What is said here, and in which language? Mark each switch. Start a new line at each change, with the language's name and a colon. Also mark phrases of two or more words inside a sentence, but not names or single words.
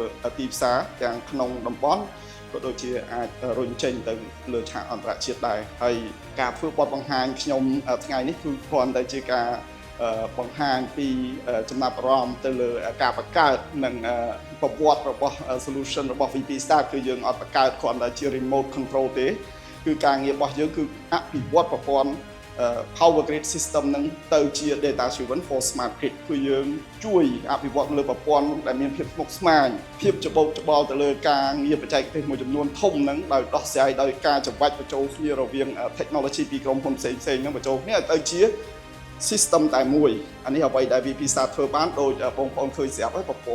Khmer: ទីផ្សារទាំងក្នុងតំបន់ក៏ដូចជាអាចរុញចេញទៅលើឆាកអន្តរជាតិដែរហើយការធ្វើបទបង្ហាញខ្ញុំថ្ងៃនេះគឺគ្រាន់តែជាការបង្ហាញពីចំណាប់អារម្មណ៍ទៅលើការបង្កើតនិងប្រវត្តិរបស់ solution របស់ VP Start គឺយើងអត់បង្កើតគ្រាន់តែជា
English: remote control
Khmer: ទេគឺការងាររបស់យើងគឺអភិវឌ្ឍប្រព័ន្ធ
English: power grid system
Khmer: នឹងទៅជា
English: data driven for smart grid
Khmer: គឺយើងជួយអភិវឌ្ឍលើប្រព័ន្ធដែលមាន ភាពស្មុគស្មាញភាពច្បូកច្បល់ទៅលើការងារបច្ចេកទេសមួយចំនួនធំហ្នឹងដោយដោះស្រាយដោយការច្របាច់បញ្ចូលគ្នារវាង technology ពីក្រុម ហ៊ុនផ្សេងៗហ្នឹងបញ្ចូលគ្នាឲ្យទៅជា system តែមួយអានេះអ្វីដែល VP Start ធ្វើបានដោយបងប្អូនឃើញស្រាប់ហើយប្រ